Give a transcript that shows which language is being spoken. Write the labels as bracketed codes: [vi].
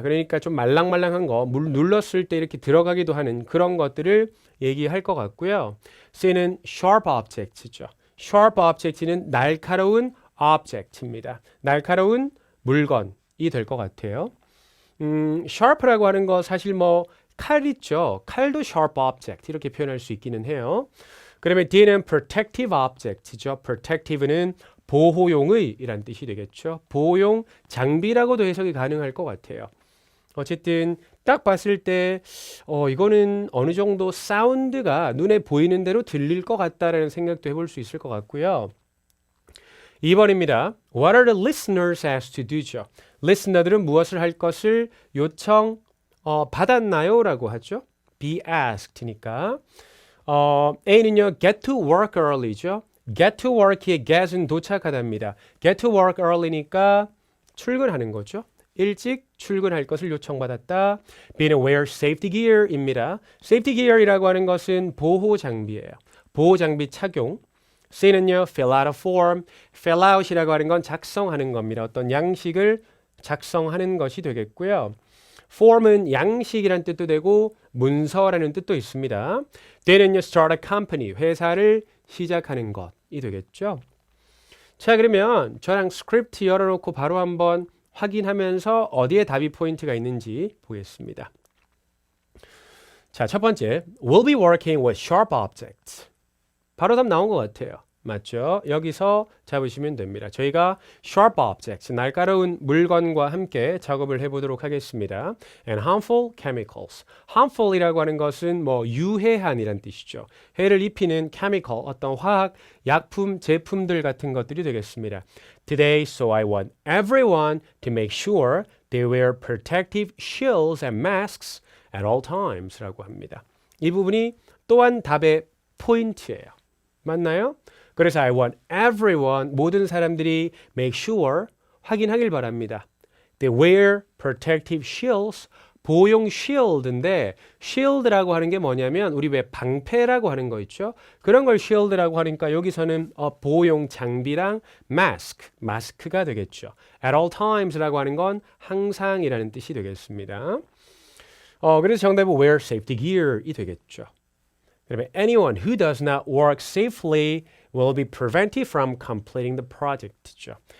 [ko] 그러니까 좀 말랑말랑한 거, 물 눌렀을 때 이렇게 들어가기도 하는 그런 것들을 얘기할 것 같고요. C는 sharp objects죠. sharp object는 날카로운 object입니다. 날카로운 물건. 이 될 것 같아요. sharp라고 하는 거 사실 뭐 칼 있죠. 칼도 sharp object 이렇게 표현할 수 있기는 해요. 그러면 D는 protective object죠. protective는 보호용의 이란 뜻이 되겠죠. 보호용 장비라고도 해석이 가능할 것 같아요. 어쨌든 딱 봤을 때 이거는 어느 정도 사운드가 눈에 보이는 대로 들릴 것 같다라는 생각도 해볼 수 있을 것 같고요. 2번입니다. [en] What are the listeners asked to do죠? [ko] listener들은 무엇을 할 것을 요청 받았나요? 라고 하죠. be asked니까. A는요, [en] get to work early [ko] 죠. get to work의 get은 도착하다입니다. get to work early니까 출근하는 거죠. 일찍 출근할 것을 요청받았다. B는 [en] wear safety gear [ko] 입니다. safety gear이라고 하는 것은 보호 장비예요. 보호 장비 착용. C는요, [en] fill out a form. [ko] fill out이라고 하는 건 작성하는 겁니다. 어떤 양식을 작성하는 것이 되겠고요. form은 양식이란 뜻도 되고 문서라는 뜻도 있습니다. D는요, [en] start a company. [ko] 회사를 시작하는 것이 되겠죠. 자, 그러면 저랑 스크립트 열어놓고 바로 한번 확인하면서 어디에 답이 포인트가 있는지 보겠습니다. [en] 자, 첫 번째, we'll be working with sharp objects. [ko] 바로 답 나온 것 같아요. 맞죠? 여기서 잡으시면 됩니다. 저희가 sharp objects, 날카로운 물건과 함께 작업을 해보도록 하겠습니다. [en] And harmful chemicals. [ko] harmful이라고 하는 것은 뭐 유해한이란 뜻이죠. 해를 입히는 chemical, 어떤 화학, 약품, 제품들 같은 것들이 되겠습니다. [en] Today, so I want everyone to make sure they wear protective shields and masks at all times [ko] 라고 합니다. 이 부분이 또한 답의 포인트예요. 맞나요? [en] 그래서 I want everyone, [ko] 모든 사람들이 [en] make sure, [ko] 확인하길 바랍니다. [en] They wear protective shields, [ko] 보호용 shield인데 shield라고 하는 게 뭐냐면 우리 왜 방패라고 하는 거 있죠? 그런 걸 shield라고 하니까 여기서는 보호용 장비랑 마스크가 되겠죠. [en] at all times [ko] 라고 하는 건 항상이라는 뜻이 되겠습니다. 그래서 정답은 [en] wear safety gear [ko] 이 되겠죠. [en] 그다음에 anyone who does not work safely will be prevented from completing the project죠.